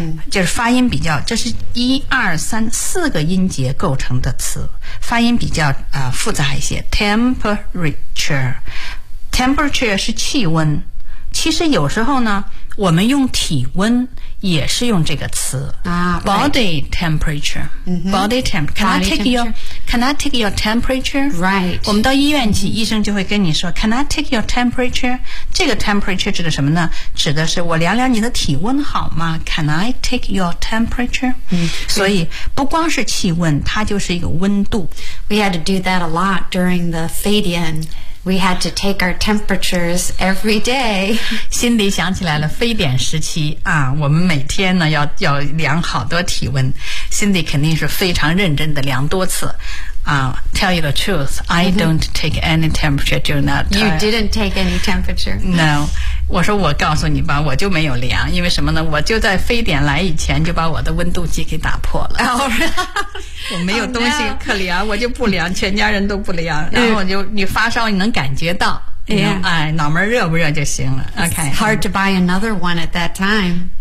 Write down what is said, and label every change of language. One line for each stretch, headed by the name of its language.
Chinese: 就是发音比较，这是一二三四个音节构成的词，发音比较复杂一些。 temperature 是气温。其实有时候呢，我们用体温也是用这个词啊
English: ，body temperature、 mm-hmm. body temp can body I take your can I take your temperature right
Chinese: 我们到医院去、mm-hmm. 医生就会跟你说
English: can I take your temperature
Chinese: 这个 temperature 指的什么呢，指的是我量量你的体温好吗， can I take your temperature、 mm-hmm. 所以不光是气温，它就是一个温度。
English: We had to do that a lot during the Fadian. We had to take our temperatures every day.
Chinese: 心里想起来了非典时期啊，我们每天呢要量好多体温。心里肯定是非常认真的量多次啊。
English: Tell you the truth, I don't take any temperature during that time. You didn't take any temperature. No.
Chinese: 我说我告诉你吧，我就没有量，因为什么呢，我就在非典来以前就把我的温度计给打破了。
English: Oh, really?
Chinese: 我没有东西可量、
English: oh, no.
Chinese: 我就不量，全家人都不量，然后我就你发烧你能感觉到、
English: yeah.
Chinese: 哎，脑门热不热就行了、
English: okay. It's hard to buy another one at that time.